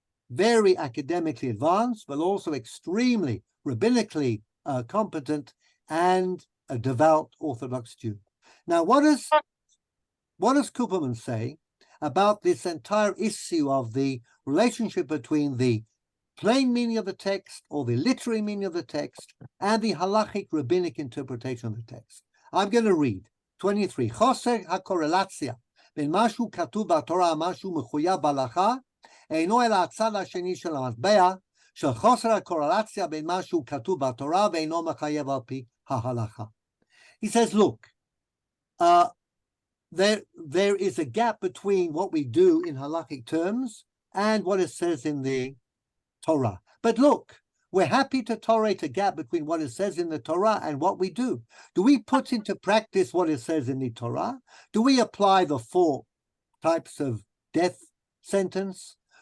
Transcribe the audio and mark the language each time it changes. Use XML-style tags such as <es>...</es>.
<en>Very academically advanced, but also extremely rabbinically competent and a devout Orthodox Jew. Now, what does Cooperman say about this entire issue of the relationship between the plain meaning of the text or the literary meaning of the text and the halachic rabbinic interpretation of the text? I'm going to read 23.</en> <he>Choser hakorelatzia ben mashu katuv b'Torah mashu mechuyav b'halacha אינו אלא הצד השני של המטבע, של חוסר הקורלציה בין מה שהוא כתוב בתורה ואינו מחייב על פי ההלכה.</he> <en>He says, look, there is a gap between what we do in halachic terms and what it says in the Torah. But look, we're happy to tolerate a gap between what it says in the Torah and what we do. Do we put into practice what it says in the Torah? Do we apply the 4 types of death sentence?</en>